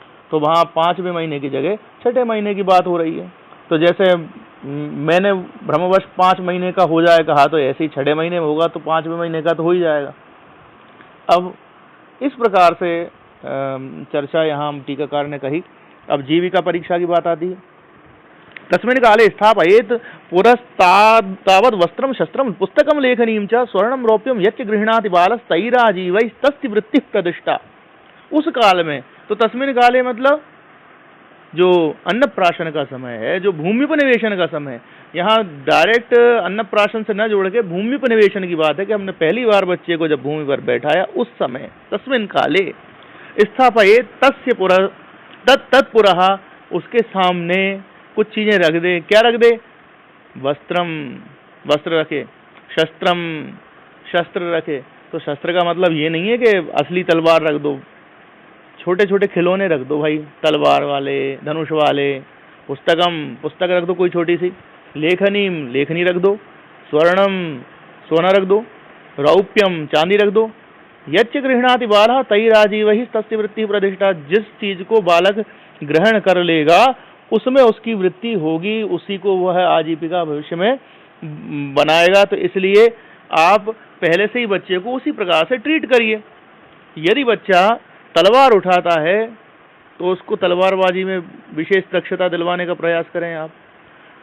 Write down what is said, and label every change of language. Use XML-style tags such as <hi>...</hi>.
<hi>तो वहाँ 5वें महीने की जगह 6ठे महीने की बात हो रही है। तो जैसे मैंने भ्रमवश 5 महीने का हो जाए कहा, तो ऐसे ही 6ठे महीने में होगा तो 5वें महीने का तो हो ही जाएगा। अब इस प्रकार से चर्चा यहाँ टीकाकार ने कही। अब जीविका परीक्षा की बात आती है।</hi> <sa>तस्मिन् काले स्थापयेत् पुरस्तावद् वस्त्रं शस्त्रं पुस्तकं लेखनीं च स्वर्णं रौप्यं यच्च गृह्णाति बालस्तैराजीवैस्तस्य वृत्तिः प्रतिष्ठा।</sa> <hi>उस काल में, तो</hi> <sa>तस्मिन् काले</sa> <hi>मतलब जो अन्नप्राशन का समय है, जो भूम्युपनिवेशन का समय है, यहाँ डायरेक्ट अन्नप्राशन से न जोड़ के भूम्युपनिवेशन की बात है कि हमने पहली बार बच्चे को जब भूमि पर बैठाया उस समय।</hi> <sa>तस्मिन् काले स्थापयेत् तस्य पुरः तत्पुरः,</sa> <hi>उसके सामने कुछ चीजें रख दे। क्या रख दे? वस्त्रम, वस्त्र रखे, शस्त्रम, शस्त्र रखे। तो शस्त्र का मतलब ये नहीं है कि असली तलवार रख दो, छोटे छोटे खिलौने रख दो भाई, तलवार वाले, धनुष वाले। पुस्तकम, पुस्तक रख दो कोई छोटी सी। लेखनीम, लेखनी रख दो। स्वर्णम, सोना रख दो। रौप्यम, चांदी रख दो।</hi> <sa>यच्च गृह्णाति बालः तैराजीवैः तस्य वृत्तिः प्रतिष्ठा।</sa> <hi>जिस चीज को बालक ग्रहण कर लेगा उसमें उसकी वृत्ति होगी, उसी को वह आजीविका भविष्य में बनाएगा। तो इसलिए आप पहले से ही बच्चे को उसी प्रकार से ट्रीट करिए। यदि बच्चा तलवार उठाता है तो उसको तलवारबाजी में विशेष दक्षता दिलवाने का प्रयास करें आप।</hi>